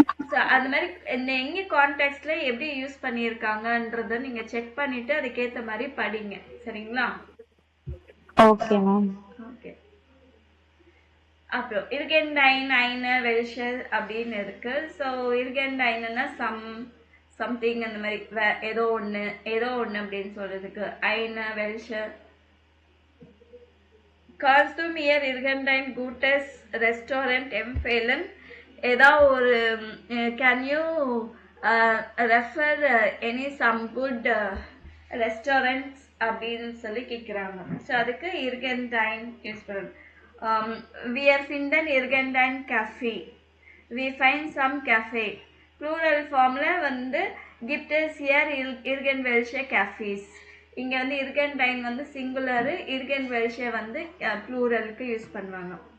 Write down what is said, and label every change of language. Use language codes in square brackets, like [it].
[ta] So அது மாதிரி எங்கே கான்டெக்ட்ல எப்படி யூஸ் பண்ணியிருக்காங்கன்றத நீங்கள் செக் பண்ணிட்டு அதுக்கேற்ற மாதிரி படிங்க. சரிங்களா? Okay ma'am. ஓகே. அப்புறம் இருகெண்டைன், ஐன, வெல்ஷர் அப்படின்னு இருக்கு. ஸோ இருகெண்டைன்னா சம், சம்திங் அந்த மாதிரி ஏதோ ஒன்று அப்படின்னு சொல்றதுக்கு [de] eine welche kannst du mir irgendein gutes Restaurant empfehlen [ta] ஏதாவது ஒரு [en] can you refer any some good restaurants [ta] அப்படின்னு சொல்லி கேட்குறாங்க. ஸோ அதுக்கு irgendein யூஸ் பண்ணணும். [de] wir finden irgendein cafe, [en] we find some cafe. [ta] plural formல வந்து [de] gibt es hier irgendwelche cafes. [ta] இங்க வந்து irgendein வந்து singular, irgendwelche வந்து pluralக்கு யூஸ் பண்ணுவாங்க.